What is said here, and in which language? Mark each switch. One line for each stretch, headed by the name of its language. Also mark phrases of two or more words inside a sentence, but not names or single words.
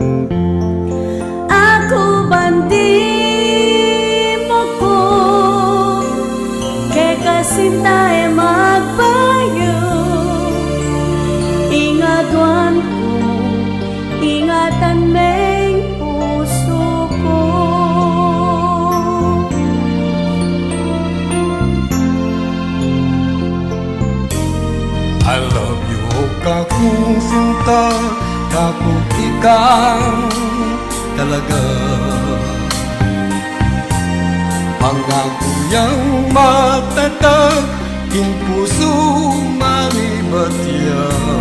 Pampanga: Ako bandi mo ko, kay kasintae magbayo. Ingatan ko, ingatan meng puso ko.
English: I love you,
Pampanga: kakung sinta, kakung ikang talaga. Pangako yang matatag, king puso manibatya.